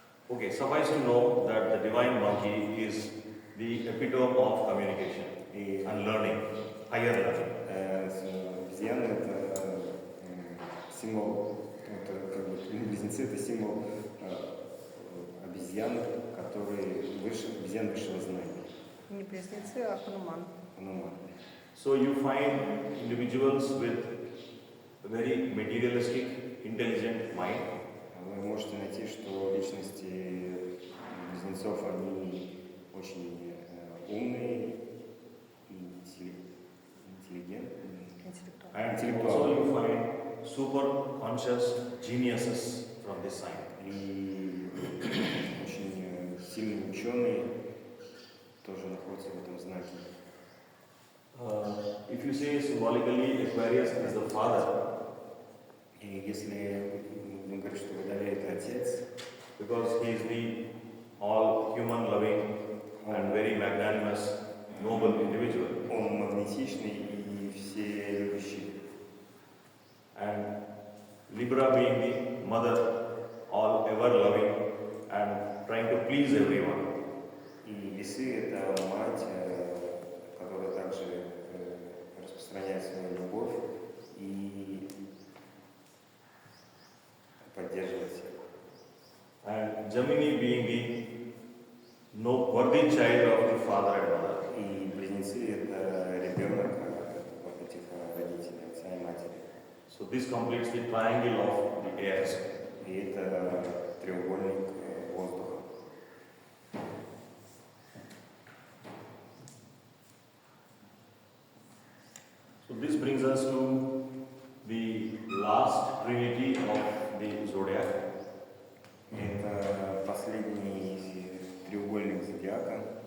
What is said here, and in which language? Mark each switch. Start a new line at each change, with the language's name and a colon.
English: Okay, suffice to know that the divine monkey is the epitome of communication and learning, higher learning.
Russian: Обезьяна — это символ, это как бы близнецы — это символ обезьян, которые обезьян высшего знания. Не близнецы, а Хануман. Хануман.
English: So you find individuals with a very materialistic, intelligent mind.
Russian: Вы можете найти, что личности близнецов, они очень умные и интеллигентные.
English: And also you find super conscious geniuses from this sign.
Russian: И очень сильные ученые тоже находятся в этом знаке.
English: If you say symbolically Aquarius is the father,
Russian: И если вы говорите, что Водолей — это отец,
English: because he is the all human loving and very magnanimous, noble individual.
Russian: он магнетичный и вселюбящий.
English: And Libra being the mother, all ever loving and trying to please everyone.
Russian: И Весы — это мать, которая также распространяет свою любовь и поддерживает всех.
English: And Gemini being the worthy child of the father and mother.
Russian: И близнецы — это ребенок вот этих родителей, отца и матери.
English: So this completes the triangle of the airs.
Russian: И это треугольник воздуха.
English: So this brings us to the last trinity of the zodiac.
Russian: Это последний треугольник зодиака.